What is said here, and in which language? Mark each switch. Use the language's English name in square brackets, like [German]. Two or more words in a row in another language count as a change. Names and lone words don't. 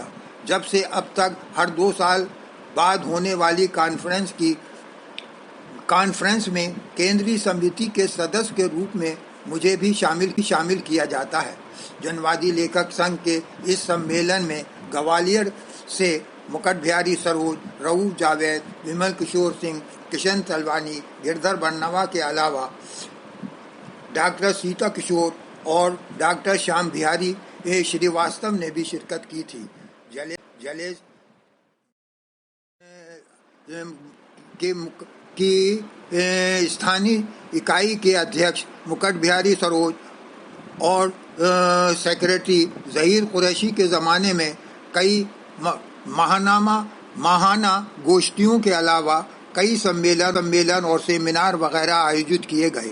[Hindi] जब से अब तक हर 2 साल बाद होने वाली कॉन्फ्रेंस में केंद्रीय समिति के सदर के रूप में मुझे भी शामिल किया जाता है. जनवादी लेखक संघ के इस सम्मेलन में ग्वालियर से मुकुट बिहारी सरोज, रऊफ़ जावेद, विमल किशोर सिंह, किशन तलवानी, गिरधर बरनवा के अलावा डॉक्टर सीता किशोर और डॉक्टर श्याम बिहारी श्रीवास्तव ने भी शिरकत की थी. जलेस की स्थानीय इकाई के अध्यक्ष मुकुट बिहारी सरोज और सेक्रेटरी ज़हीर क़ुरैशी के ज़माने में कई माहाना गोष्ठियों के अलावा कई सम्मेलन और सेमिनार वग़ैरह आयोजित किए गए.